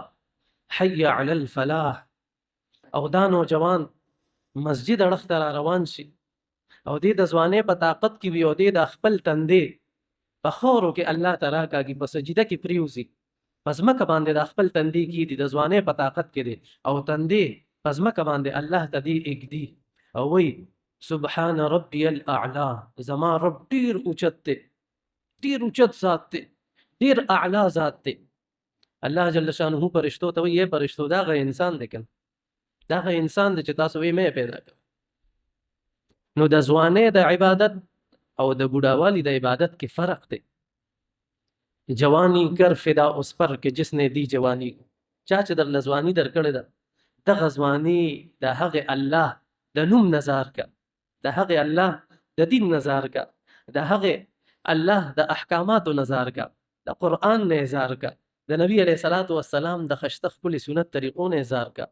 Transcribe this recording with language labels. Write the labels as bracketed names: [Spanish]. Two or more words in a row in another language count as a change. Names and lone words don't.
[Arabic] حي علی الفلاح، [Pashto] او دا نوجوان مسجد اړخ ته را روان شي او دې د ځوانۍ په طاقت کې وي او دې د خپل تندې په خاورو کې الله ته راکاږي، په سجده کې پریوځي، په ځمکه باندې د خپل تندې کېږدي، د ځوانۍ په طاقت کې دی او تندې په ځمکه باندې الله ته دې اږدي او وایي [Arabic] سبحان ربي الاعلى، [Pashto] زما رب ډېر اوچت دی، ډېر اوچت ذات دی، ډېر اعلی ذات دی. الله جل شانه فرشتو ته وایي ای فرشتو دا هغه انسان دی که دا هغه انسان دی چې تاسو وایي مې پیدا کړ. نو د ځوانۍ د عبادت او د بوډاوالي د عبادت کې فرق دی. [Urdu] جوانی کر فدا اس پر که جس نے دی جوانی، [Pashto] چا چې درله ځواني درکړې ده دغه ځواني د هغې الله د نوم نظار کا، د هغې الله د دین نظار کا، د هغې الله د احکاماتو نظار کا، د قرآن نه اظهار کا، د نبی [Arabic] علیه الصلاة والسلام [Pashto] د خشته ښکلې سنت طریقو نه اظهار کا.